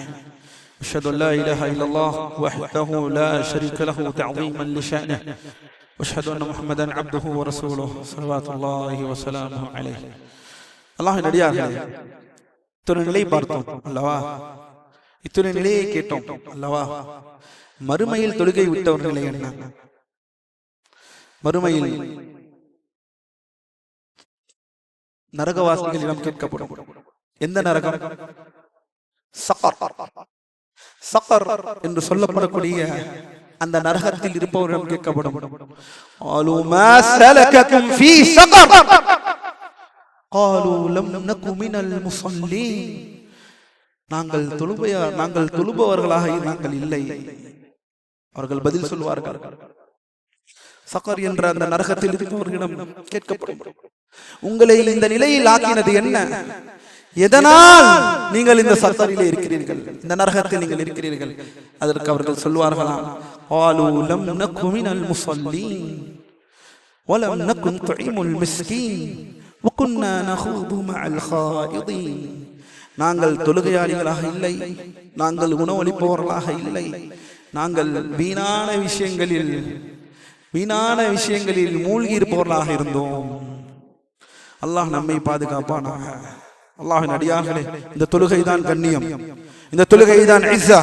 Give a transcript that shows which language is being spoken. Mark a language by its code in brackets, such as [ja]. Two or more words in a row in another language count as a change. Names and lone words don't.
[ar] أشهد أن لا إله إلا الله وحده لا شريك له تعظيما لشأنه. وأشهد أن محمدا عبده ورسوله صلوات الله وسلامه عليه. [ta] الله நடிகார்களே, இத்தனை நிலை பார்த்தோம் அல்லவா, இத்தனை நிலையை கேட்டோம் அல்லவா. மறுமையில் தொழுகை விட்டவர் நிலை என்ன? மறுமையில் நரகவாசிகளிடம் கேட்கப்படும். எந்த நரகம்? சக்கர். சக்கர் என்று சொல்லப்படக்கூடிய அந்த நரகத்தில் இருப்பவரிடம் கேட்கப்படும். [ar] قالوا ما سلككم في سقر قالوا لم نكن من المصلين. [ta] நாங்கள் தொழுபவர்களாக நாங்கள் இல்லை. அவர்கள் பதில் சொல்வார்கள், சக்கர் என்ற அந்த நரகத்தில் இருப்பவர்களிடம் கேட்கப்படும், உங்களை இந்த நிலையில் ஆக்கினது என்ன? எதனால் நீங்கள் இந்த சக்கரிலே இருக்கிறீர்கள், இந்த நரகத்தில் நீங்கள் இருக்கிறீர்கள்? அதற்கு அவர்கள் சொல்வார்களாம், [ar] قالوا لم نكن من المصلين ولم نكن نطعم المسكين وكنا نخوض مع الخائضين. [ta] நாங்கள் தொழுகையாளிகளாக இல்லை, நாங்கள் உணவளிப்பவர்களாக இல்லை, நாங்கள் வீணான விஷயங்களில் மூழ்கி இருப்பவர்களாக இருந்தோம். அல்லாஹ் நம்மை பாதுகாப்பானாக. அல்லாஹ்வின் அடியார்களே, இந்த தொழுகை தான் கண்ணியம், இந்த தொழுகை தான் இஸ்ஸா.